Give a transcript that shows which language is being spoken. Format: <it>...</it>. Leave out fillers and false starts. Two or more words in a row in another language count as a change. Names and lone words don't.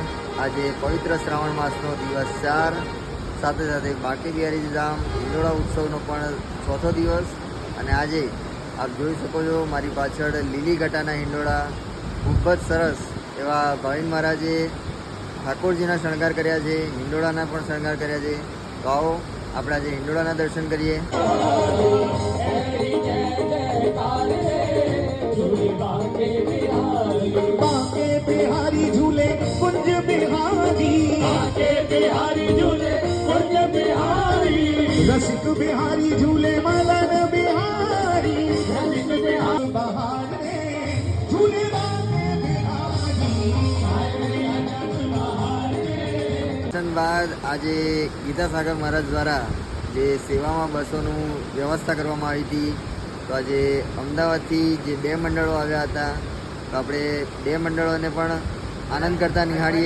<gu>આજે પવિત્ર શ્રાવણ માસનો દિવસ 4, સાથે સાથે બાંકે બિહારીજી ધામ હિંડોળા ઉત્સવનો પણ ચોથો દિવસ। અને આજે આપ જોઈ શકો છો મારી પાછળ લીલી ઘટાના હિંડોળા ખૂબ જ સરસ એવા ભાવિન મહારાજે ઠાકોરજીના શણગાર કર્યા છે, હિંડોળાના પણ શણગાર કર્યા છે। તો આવો આપણે આજે હિંડોળાના દર્શન કરીએ।</gu> <hi>बांके बिहारी झूले कुंज बिहारी, बांके बिहारी झूले कुंज बिहारी, रसिक बिहारी झूले मदन बिहारी, रसिक बिहारी बहार रे झूले बांके बिहारी।</hi> <gu>દર્શન બાદ આજે ગીતાસાગર મહારાજ દ્વારા જે સેવામાં બસોનું વ્યવસ્થા કરવામાં આવી હતી, તો આજે અમદાવાદથી જે 2 મંડળો આવ્યા હતા, તો આપણે 2 મંડળોને પણ આનંદ કરતા નિહાળીએ।</gu>